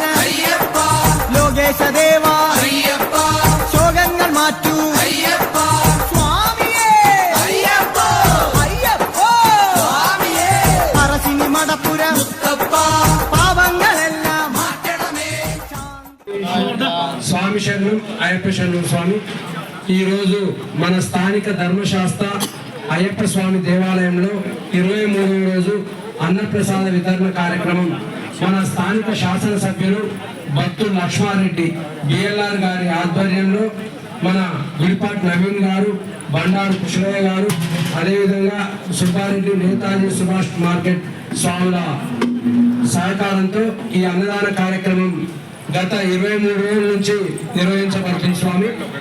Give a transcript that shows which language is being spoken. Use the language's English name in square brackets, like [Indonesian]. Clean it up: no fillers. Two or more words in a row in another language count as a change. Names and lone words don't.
[Malayalam] അയ്യപ്പ ലോകേശദേവ അയ്യപ്പ ശോകങ്ങൾ മാറ്റൂ അയ്യപ്പ സ്വാമിയേ അയ്യപ്പ അയ്യപ്പോ സ്വാമിയേ പറശ്ശിനി മടപ്പുരം മുത്തപ്പ പാവങ്ങളെല്ലാം മാറ്റണമേ [Telugu] స్వామి శరణం అయ్యప్ప శరణం స్వామి. ఈరోజు మన స్థానిక ధర్మశాస్త్ర అయ్యప్ప స్వామి దేవాలయంలో 23వ రోజు అన్నప్రసాద వితరణ కార్యక్రమం మన స్థానిక శాసనసభ్యులు భక్తులు లక్ష్మారెడ్డి బిఎల్ఆర్ గారి ఆధ్వర్యంలో మన గుడిపాటి నవీన్ గారు, బండారు కృష్ణయ్య గారు, అదేవిధంగా సుబ్బారెడ్డి నేతాజీ సుభాష్ మార్కెట్ స్వాముల సహకారంతో ఈ అన్నదాన కార్యక్రమం గత 23 రోజుల నుంచి నిర్వహించబడుతుంది స్వామి.